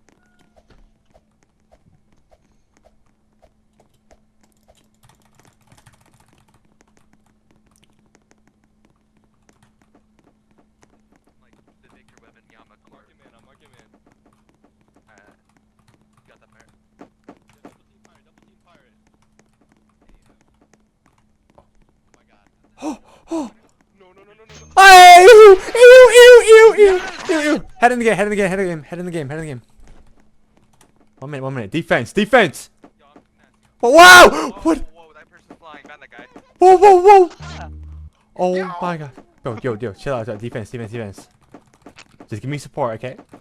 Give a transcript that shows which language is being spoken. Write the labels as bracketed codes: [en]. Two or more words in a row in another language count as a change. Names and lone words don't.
[en] Like the Victor weapon, Yama. Mark him in. Mark him in. Got that fire. Yeah, double team fire. Double team fire it. Oh my god. Oh, oh. No, no, no, no, no, no. Hey! Ew, ew, ew, ew, ew, ew. Head in the game, head in the game, head in the game, head in the game, head in the game. 1 minute, 1 minute. Defense, defense! Oh, wow! What? Whoa, that person's flying. Ban that guy. Whoa, whoa, whoa! Oh my god. Bro, yo, chill out, defense, defense, defense. Just give me support, okay?